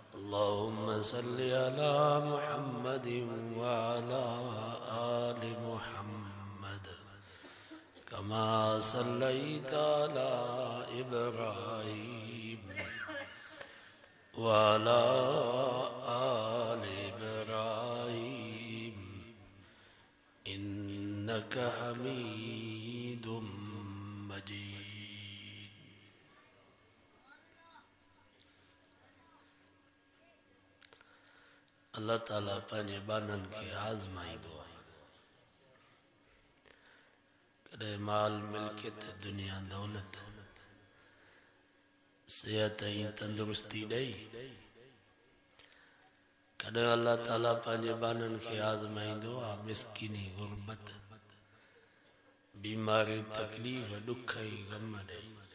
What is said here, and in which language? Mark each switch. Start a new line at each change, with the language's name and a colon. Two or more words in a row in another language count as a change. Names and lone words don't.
Arabic: اللهم صل على محمد وعلى آل محمد كما صليت على إبراهيم وعلى آل إبراهيم إنك حميد مجيد.
Sindhi: अल्लाह ताला पंहिंजे बानन खे आज़माईंदो आहे। कॾहिं माल मिल्कियत दुनिया दौलत सेहत ऐं तंदुरुस्ती ॾेई, कॾहिं अल्लाह ताला पंहिंजे बानन खे आज़माईंदो आहे मिसकिनी गुरबत बीमारी तकलीफ़ ॾुख ऐं ग़म ॾेई।